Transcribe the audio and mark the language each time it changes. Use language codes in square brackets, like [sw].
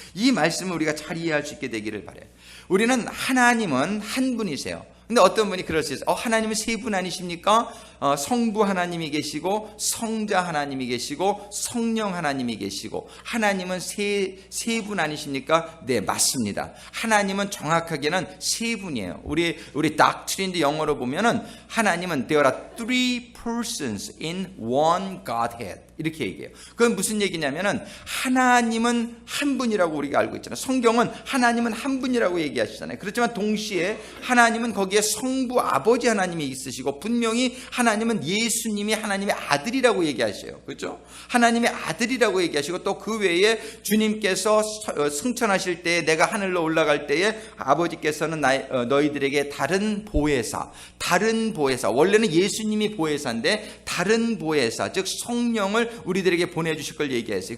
[ko] 이 말씀을 우리가 잘 이해할 수 있게 되기를 바라요. 우리는 하나님은 한 분이세요. 근데 어떤 분이 그럴 수 있어요. 하나님은 세 분 아니십니까? 성부 하나님이 계시고 성자 하나님이 계시고 성령 하나님이 계시고 하나님은 세 분 아니십니까? 네, 맞습니다. 하나님은 정확하게는 세 분이에요. 우리 doctrine도 영어로 보면은 하나님은 [en] there are three persons in one Godhead, [ko] 이렇게 얘기해요. 그건 무슨 얘기냐면은 하나님은 한 분이라고 우리가 알고 있잖아요. 성경은 하나님은 한 분이라고 얘기하시잖아요. 그렇지만 동시에 하나님은 거기에 성부 아버지 하나님이 있으시고 분명히 하나님은 예수님이 하나님의 아들이라고 얘기하셔요. 그렇죠? 하나님의 아들이라고 얘기하시고 또 그 외에 주님께서 승천하실 때에 내가 하늘로 올라갈 때에 아버지께서는 너희들에게 다른 보혜사, 원래는 예수님이 보혜사인데 다른 보혜사, 즉 성령을 우리들에게 보내주실 걸 얘기했어요.